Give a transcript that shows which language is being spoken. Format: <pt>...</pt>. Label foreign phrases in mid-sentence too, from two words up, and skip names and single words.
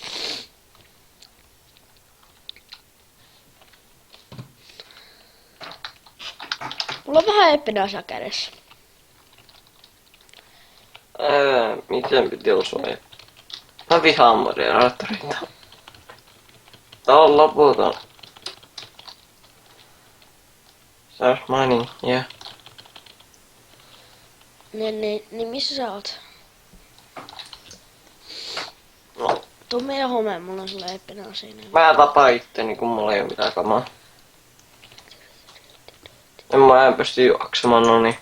<fi>Mulla on vähän epinäisiä kädessä. Miten piti olla suojattu? Mä vihaan moderaattoreita. Tää on loputon.</fi> <en>Start mining, yeah.</en> <fi>Niin missä sä oot? No, Tuu meidän homeen, mulla on sulle epinää siinä. mä tapaan itteni, kun mulla ei oo mitään kamaa. Mä en pysty juoksemaan, no niin.</fi>